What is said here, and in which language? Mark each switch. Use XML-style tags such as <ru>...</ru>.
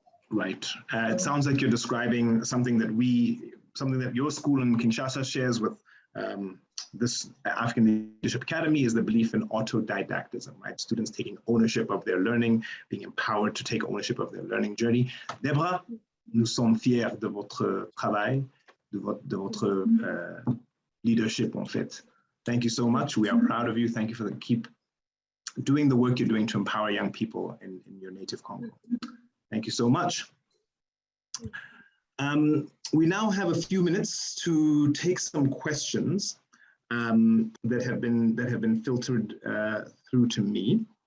<en>Right. It sounds like you're describing something that your school in Kinshasa shares with this African Leadership Academy, is the belief in autodidactism, right? Students taking ownership of their learning, being empowered to take ownership of their learning journey.</en> <fr>Deborah, nous sommes fiers de votre travail, de votre leadership, en fait.</fr> <en>Thank you so much. We are proud of you. Thank you for keep doing the work you're doing to empower young people in your native Congo. Thank you so much. We now have a few minutes to take some questions. that have been filtered through to me.</en>